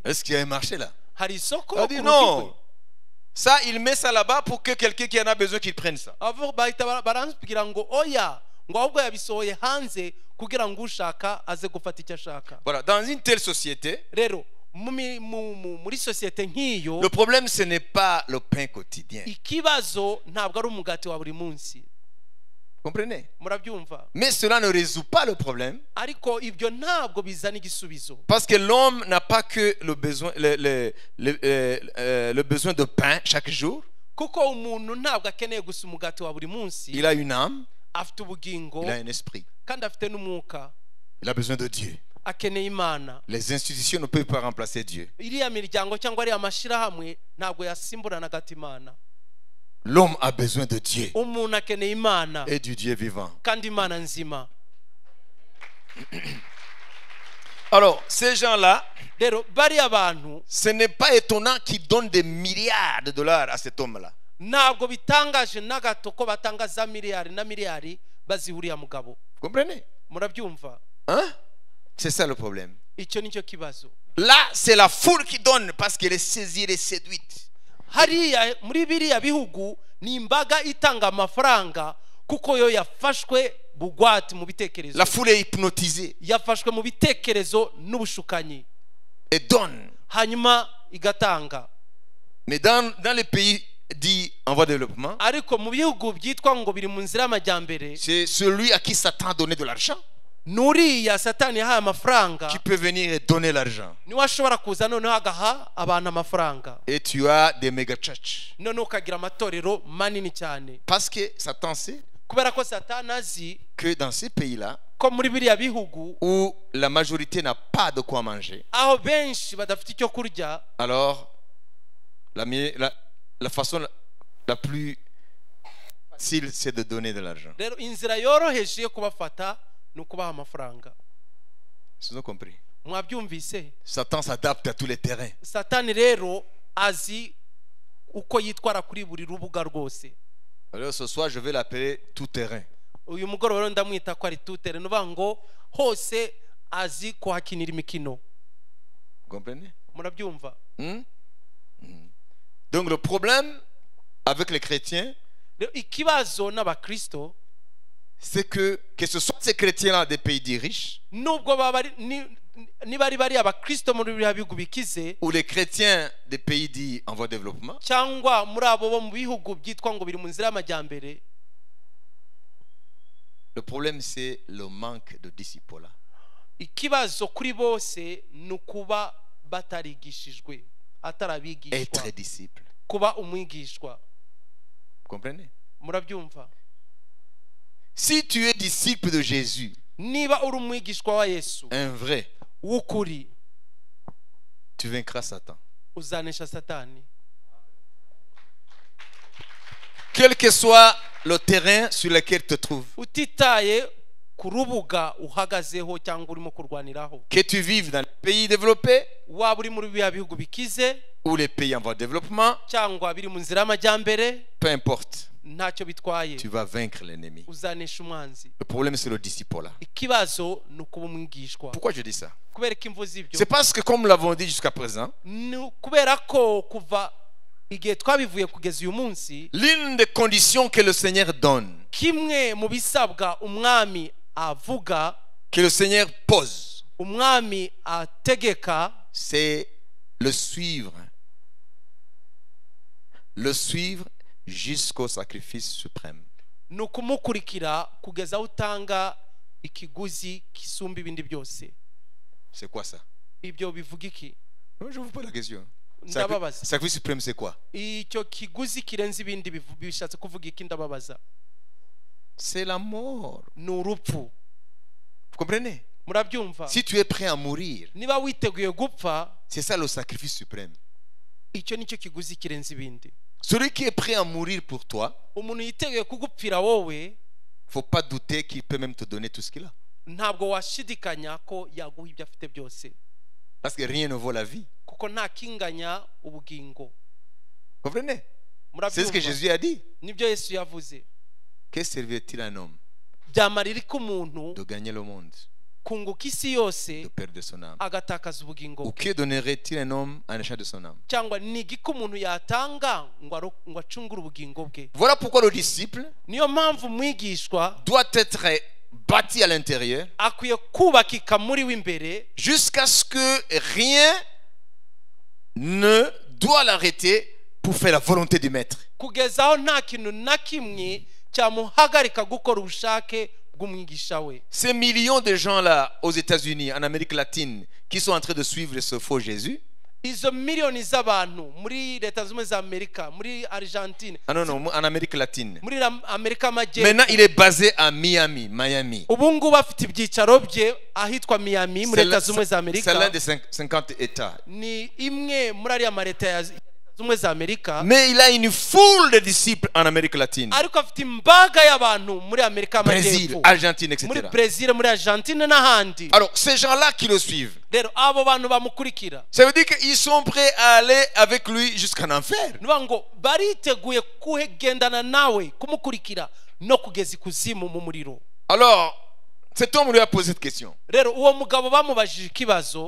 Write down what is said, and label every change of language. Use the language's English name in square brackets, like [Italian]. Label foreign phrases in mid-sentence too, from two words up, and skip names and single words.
[French] Est-ce qu'il y a un marché là? [Kinyarwanda] hari isoko [French] On [Kinyarwanda] ku [French] dit [Kinyarwanda] rugi [French] non. [Kinyarwanda] rwe [French] Ça, il met ça là-bas pour que quelqu'un qui en a besoin qu'il prenne ça. [Kinyarwanda] abo bahita barambwira ngo oya ngo ahubwo yabisohoye hanze kugira ngo ushaka aze gufata icyo ashaka [French] Voilà, dans une telle société, [Kinyarwanda] rero muri sosiyete nk'iyo [French] le problème, ce n'est pas le pain quotidien. [Kinyarwanda] ikibazo ntabwo ari umugati wa buri munsi [French] Comprenez? [Kinyarwanda] murabyumva [French] Mais cela ne résout pas le problème [Kinyarwanda] ariko ibyo ntabwo bizana igisubizo [French] parce que l'homme n'a pas que le besoin, le besoin de pain chaque jour. [Kinyarwanda] kuko umuntu ntabwo akeneye gusa umugati wa buri munsi [French] Il a une âme, [Kinyarwanda] afite ubugingo [French] il a un esprit. [Kinyarwanda] kandi afite n'umwuka [French] Il a besoin de Dieu. [Kinyarwanda] akeneye imana [French] Les institutions ne peuvent pas remplacer Dieu. [Kinyarwanda] iriya miryango cyangwa ariya mashyirahamwe ntabwo yasimburana hagati imana [French] L'homme a besoin de Dieu [Kinyarwanda] umuntu akeneye imana [French] et du Dieu vivant. [Kinyarwanda] kandi imana nzima [French] Alors, ces gens-là, [Kinyarwanda] rero bariya bantu [French] ce n'est pas étonnant qu'ils donnent des milliards de dollars à cet homme-là. [Kinyarwanda] ntabwo bitangaje na gato ko batanga za miliyari na miliyari bazihuriya mugabo. [French] Vous comprenez? [Kinyarwanda] Murabyumva? [French] Hein? C'est ça le problème. [Kinyarwanda] Icyo nicyo kibazo. [French] Là, c'est la foule qui donne parce qu'elle est saisie, elle est séduite. [Kinyarwanda] Hariya muri biriya bihugu ni imbaga itanga amafaranga kuko yo yafashwe bugwati mu bitekerezo. [French] La foule est hypnotisée [Kinyarwanda] Yafashwe mu bitekerezo n'ubushukanyi. [French] et donne. [Kinyarwanda] Hanyuma igatanga. [French] Mais dans les pays dits en voie de développement, [Kinyarwanda] Ariko mu bihugu byitwa ngo biri mu nzira y'amajyambere, [French] c'est celui à qui Satan a donné de l'argent [Kinyarwanda] nuriya Satani yahaye amafaranga [French] qui peut venir et donner l'argent. [Kinyarwanda] niwe ashobora kuza noneho agaha abantu amafaranga. [French] Et tu as des méga churches. [Kinyarwanda] Noneho ukagira amatorero manini cyane. [French] Parce que Satan sait [Kinyarwanda] Kubera ko Satani azi [French] que dans ces pays-là, [Kinyarwanda] ko muri biriya bihugu [French] où la majorité n'a pas de quoi manger, [Kinyarwanda] aho benshi badafite icyo kurya, [French] alors la façon la plus facile, c'est de donner de l'argent. [Kinyarwanda] rero inzira yoroheje yo kubafata ni ukubaha amafaranga. [French] Vous avez compris? [Kinyarwanda] Mwabyumvise? [French] Satan s'adapte à tous les terrains. [Kinyarwanda] Satani rero azi uko yitwara kuri buri rubuga rwose. [French] Alors ce soir, je vais l'appeler tout terrain. [Kinyarwanda] Uyu mugoroba rero ndamwita ko ari tutere, nuvuga ngo hose azi kuhakinira imikino. [French] Vous comprenez? [Kinyarwanda] Murabyumva? [French] Donc le problème avec les chrétiens, [Kinyarwanda] Rero ikibazo n'abakristo, [French] c'est que ce soit ces chrétiens-là des pays dits riches, [Kinyarwanda] nubwo niba ari bari abakristo muri biriya bihugu bikize, [French] ou les chrétiens des pays dits en voie de développement, [Kinyarwanda] cyangwa muri abo bo mu bihugu byitwa ngo biri mu nzira y'amajyambere, [French] le problème c'est le manque de disciples. [Kinyarwanda] ikibazo kuri bose ni ukuba batarigishijwe, [French] Être [Kinyarwanda] atarabigishwa, [French] disciple. [Kinyarwanda] kuba umwigishwa. [French] Vous comprenez? [Kinyarwanda] Murabyumva? [French] Si tu es disciple de Jésus, [Kinyarwanda] Niba uri umwigishwa wa Yesu [French] un vrai, [Kinyarwanda] w'ukuri, [French] tu vaincras Satan. [Kinyarwanda] uzanesha Satani. [French] Quel que soit le terrain sur lequel tu te trouves, [Kinyarwanda] Utitaye ku rubuga uhagazeho cyangwa urimo kurwaniraho, [French] que tu vives dans les pays développés [Kinyarwanda] waba uri muri biriya bihugu bikize [French] ou les pays en voie de développement, [Kinyarwanda] cyangwa biri mu nzira y'amajyambere, [French] peu importe, [Kinyarwanda] ntacyo bitwaye, [French] tu vas vaincre l'ennemi. [Kinyarwanda] uzanesha umwanzi. [French] Le problème c'est le disciple. [Kinyarwanda] Ikibazo ni ukuba umwigishwa. [French] Pourquoi je dis ça? [Kinyarwanda] Kubera ko imvuze ibyo, [French] C'est parce que comme nous l'avons dit jusqu'à présent, [Kinyarwanda] ni kubera ko kuva igihe twabivuye kugeza uyu munsi, [French] l'une des conditions que le Seigneur donne, [Kinyarwanda] kimwe mu bisabwa umwami avuga, [French] que le Seigneur pose, [Kinyarwanda] umwami ategeka, [French] c'est le suivre. Le suivre jusqu'au sacrifice suprême. [Kinyarwanda] ni ukumukurikira kugeza aho utanga ikiguzi kisumba ibindi byose. [French] C'est quoi ça? [Kinyarwanda] Ibyo bivuga iki? [French] Non, je vous pose la question. [Kinyarwanda] Ndababaza. [French] Sacrifice suprême, c'est quoi? [Kinyarwanda] Icyo kiguzi kirenze ibindi bishatse kuvuga iki? Ndababaza. [French] C'est la mort. [Kinyarwanda] Ni urupfu. [French] Vous comprenez? [Kinyarwanda] Murabyumva? [French] Si tu es prêt à mourir, [Kinyarwanda] Niba witeguye gupfa, [French] c'est ça le sacrifice suprême. [Kinyarwanda] icyo nicyo kiguzi kirenze ibindi. [French] Celui qui est prêt à mourir pour toi, [Kinyarwanda] Umuntu yiteguye kugupfira wowe, [French] faut pas douter qu'il peut même te donner tout ce qu'il a. [Kinyarwanda] ntabwo washidikanya ko yaguha ibyo afite byose, [French] Parce que rien ne vaut la vie. [Kinyarwanda] kuko nta kinganya ubugingo. [French] Vous comprenez? C'est ce que [Kinyarwanda] Murabyumva? [French] Jésus a dit. [Kinyarwanda] Nibyo Yesu yavuze. [French] Que servirait-il à un homme [Kinyarwanda] Byamarira ko umuntu [French] de gagner le monde, [Kinyarwanda] kunguka isi yose [French] de perdre son âme? [Kinyarwanda] agatakaza ubugingo [French] Ou [Kinyarwanda] bwe? [French] que donnerait-il un homme en échange de son âme? [Kinyarwanda] Cyangwa ni igiko umuntu yatanga ngo acungure ubugingo bwe? [French] Voilà pourquoi le disciple [Kinyarwanda] Niyo mpamvu umwigishwa [French] doit être bâti à l'intérieur [Kinyarwanda] akwiye kubakika muri w'imbere [French] jusqu'à ce que rien ne doit l'arrêter pour faire la volonté du maître. [Kinyarwanda] kugeza aho nta kintu na kimwe cyamuhagarika gukora ubushake bw'umwigisha we. [French] Ces millions de gens là aux États-Unis, en Amérique latine, qui sont en train de suivre ce faux Jésus. [Kinyarwanda] Izo miliyoni z'abantu muri Leta Zunze Ubumwe za Amerika, muri Argentine, [French] Ah non, non, en Amérique latine. [Kinyarwanda] muri Amerika [French] Maintenant, [Kinyarwanda] y'Amajyepfo, [French] il est basé à Miami. [Kinyarwanda] ubu ngubu afite ibyicaro bye ahitwa Miami muri [French] C'est [Kinyarwanda] Leta Zunze Ubumwe za Amerika. [French] l'un des 50 États. [Kinyarwanda] Ni imwe muri ariya ma leta ya Zunze z'ubumwe za Amerika, [French] mais il a une foule de disciples en Amérique latine, [Kinyarwanda] ariko afite imbaga y'abantu muri Amerika [French] Brésil, [Kinyarwanda] y'Amajyepfo, [French] Argentine, [Kinyarwanda] muri [French] etc. [Kinyarwanda] Brazil, muri Argentine n'ahandi. [French] Alors, ces gens-là qui le suivent, [Kinyarwanda] Rero abo bantu bamukurikira, [French] ça veut dire qu'ils sont prêts à aller avec lui jusqu'en enfer. [Kinyarwanda] nuvuga ngo bariteguye kugendana nawe, kumukurikira no kugeza ikuzimu mu muriro. [French] Alors, cet homme lui a posé cette question, [Kinyarwanda] Rero uwo mugabo bamubajije ikibazo